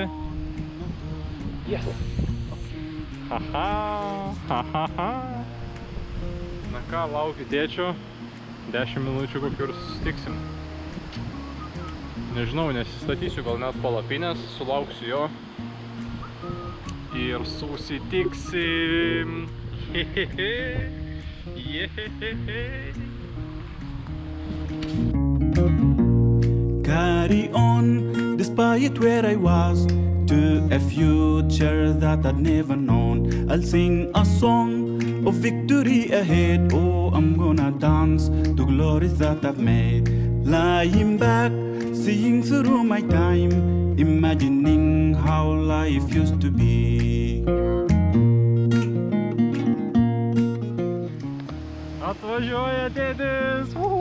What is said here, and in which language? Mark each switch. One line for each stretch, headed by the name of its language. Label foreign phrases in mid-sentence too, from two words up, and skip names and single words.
English: Yes! Haha, haha.
Lithuanian: Na ką, laukiu tėčio, 10 minučių kokių ir susitiksim. Nežinau, nesistatysiu, gal net palapinės, sulauksiu jo ir susitiksim.
English: Carry on, despite where I was, to a future that I'd never known. I'll sing a song of victory ahead. Oh, I'm gonna dance to glories that I've made. Lying back, seeing through my time, imagining how life used to be.
Lithuanian: Atvažiuoja dėdis!